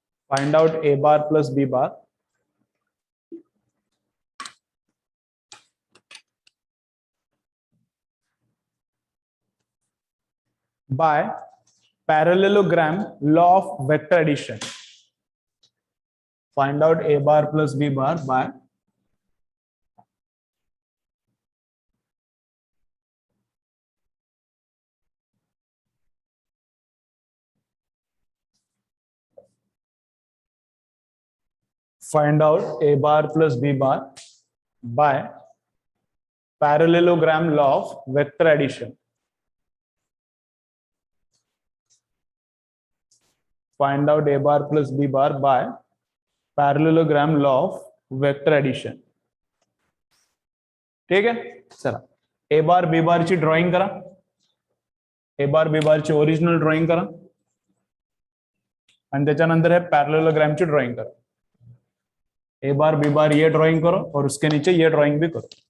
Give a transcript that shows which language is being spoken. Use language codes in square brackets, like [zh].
[en] Find out a bar plus b bar by parallelogram law of vector addition. Find out a bar plus b bar by find out a bar plus b bar by parallelogram law of vector addition. Find out a bar plus b bar by parallelogram law of vector addition. [mr] ठीक है, चला ए बार B bar ची drawing करा, ए बार B bar ची original drawing करा आणि त्याच्यानंतर है पैरेललोग्राम ची ड्रॉइंग करा. [hi] ए बार बी बार ये ड्रॉइंग करो और उसके नीचे ये ड्रॉइंग भी करो.